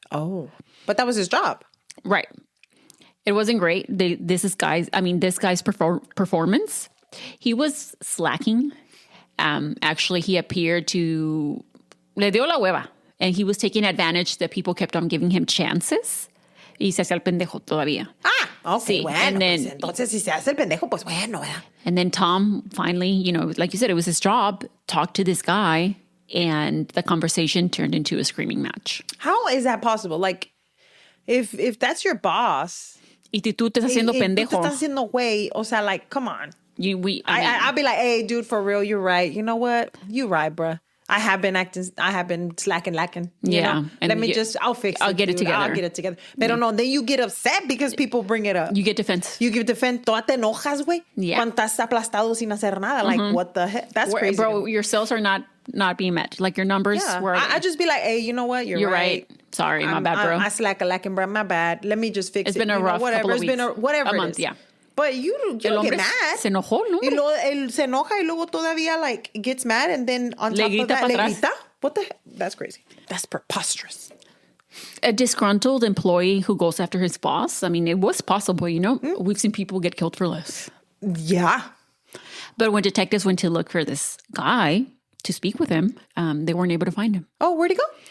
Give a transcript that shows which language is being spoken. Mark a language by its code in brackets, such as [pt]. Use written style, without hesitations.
[en] Oh, but that was his job. Right. It wasn't great. This guy's performance, he was slacking. Actually, he appeared to le dio la hueva, and he was taking advantage that people kept on giving him chances. [es] Y se hacía el pendejo todavía. [en] Okay, [es] sí, bueno, [en] and then, [es] pues entonces si se hace el pendejo, pues bueno, ¿verdad? [en] And then Tom finally, like you said, it was his job, talked to this guy, and the conversation turned into a screaming match. How is that possible? Like, if that's your boss... [es] Y tú te estás haciendo pendejo. Tú te estás haciendo güey, o sea, like, come on. [en] I'll be like, hey, dude, for real, you're right. You know what? You right, bruh. I have been slacking. Yeah. I'll fix it. I'll get it together. Pero no, then you get upset because people bring it up. You get defense. [es] You give defense. Toda te enojas, güey. [en] Yeah. [es] Cuando estás aplastado sin hacer nada. [en] Like, what the heck? That's crazy. Bro, your sales are not being met. Like, your numbers were... I just be like, hey, you know what? You're right. Sorry, my bad, bro. I lacking, bro. My bad. Let me just fix it. It's been a rough couple of weeks. Whatever a month, Yeah. But you don't get mad. [es] Se enojó, ¿no? Y luego él se enoja y luego todavía like gets mad and then on top of that le grita. [en] What the heck? That's crazy. That's preposterous. A disgruntled employee who goes after his boss. It was possible, We've seen people get killed for less. Yeah. But when detectives went to look for this guy to speak with him, they weren't able to find him. Oh, where'd he go?